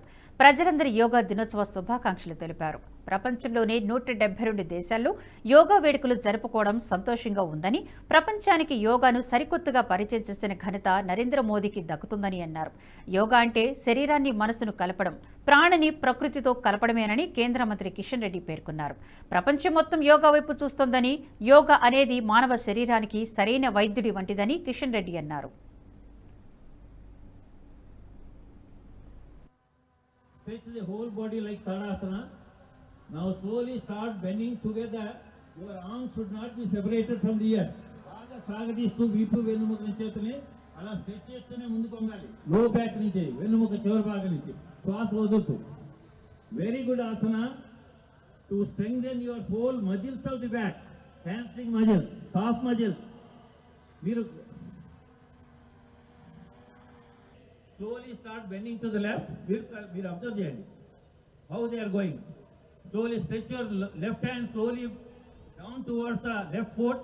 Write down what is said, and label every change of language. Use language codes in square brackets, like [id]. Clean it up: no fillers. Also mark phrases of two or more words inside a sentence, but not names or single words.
[te] ప్రజలందరి యోగా దినోత్సవ శుభాకాంక్షలు తెలిపారు. ప్రపంచంలోనే 172 దేశాల్లో యోగా వేడుకలు జరుపుకోవడం సంతోషంగా ఉందని, ప్రపంచానికి యోగాను సరికొత్తగా పరిచయం చేసిన ఘనత నరేంద్ర మోదీకి దక్కుతుందని అన్నారు. యోగా అంటే శరీరాన్ని మనసును కలపడం, ప్రాణని ప్రకృతితో కలపడమేనని కేంద్ర మంత్రి కిషన్ రెడ్డి పేర్కొన్నారు. ప్రపంచం మొత్తం యోగా వైపు చూస్తోందని, యోగా అనేది మానవ శరీరానికి సరైన వైద్యుడి వంటిదని కిషన్ రెడ్డి అన్నారు. [en] Stretch the whole body like Tadasana. Now slowly start bending together. Your arms should not be separated from the earth. [te] బాగా సాగదీస్తూ వీపు వెన్నుముక చేతనే అలా stretch చేస్తూనే ముందుకు ఒంగాలి. [en] Low back [te] నుంచి వెన్నుముక చివరి భాగ నుంచి శ్వాస వదుల్తూ. [en] Very good asana to strengthen your whole muscles of the back, hamstring muscle, calf muscle. Meeru slowly start bending to the left. We'll observe how they are going. Slowly stretch your left hand slowly down towards the left foot.